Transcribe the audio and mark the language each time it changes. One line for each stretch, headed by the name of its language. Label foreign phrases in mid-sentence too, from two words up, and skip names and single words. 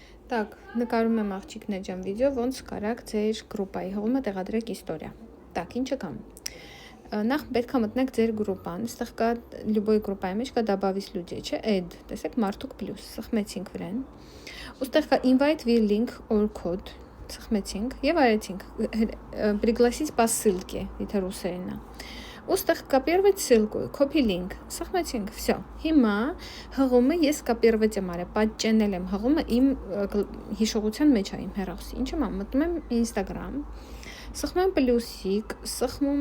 Russian: Так,
Armenian: նկարում եմ աղջիկներ ջան վիդեո, ոնց կարաք ձեր գրուպայի հողումը տեղադրեք իստորիա։ Так, ինչը կամ։ Նախ պետք է մտնեք ձեր գրուպան, այստեղ կա любой գրուպայի մեջ կա
Russian: добавить людей,
Armenian: չէ, add, տեսեք մարդուկ պլյուս, սխմեցինք վրան։ Ուստեղ կա
English: invite with link or code,
Armenian: սխմեցինք եւ արեցինք
Russian: пригласить по ссылке,
Armenian: եթե ռուսերեն է։ Ուստեղ
Russian: կոպировать ссылку,
English: copy link,
Armenian: սխմեցինք, всё։ Հիմա հղումը ես կոպировать եմ արել, պատճենել եմ հղումը իմ հիշողության մեջ է իմ հեռախոսի։ Ինչու՞ եմ մտնում եմ Instagram, սխմում եմ պլյուսիկ, սխմում